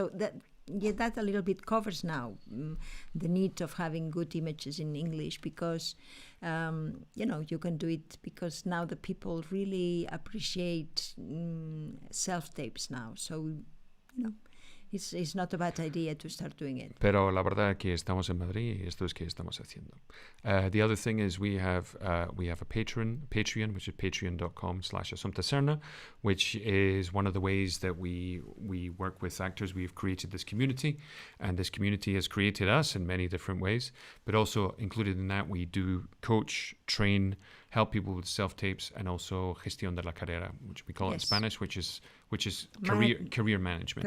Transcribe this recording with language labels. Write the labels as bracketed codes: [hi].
[en] So that a little bit covers now the need of having good images in English, because you can do it, because now the people really appreciate self-tapes now. So, it's not a bad idea to start doing it. [es] Pero la verdad que estamos en Madrid y esto es que estamos haciendo. [en] The other thing is we have a Patreon, which is patreon.com/Assumpta Serna, which is one of the ways that we work with actors. We've created this community, and this community has created us in many different ways. But also included in that, we do coach, train, help people with self-tapes, and also [es] gestión de la carrera, [en] which we call it in Spanish, which is career management.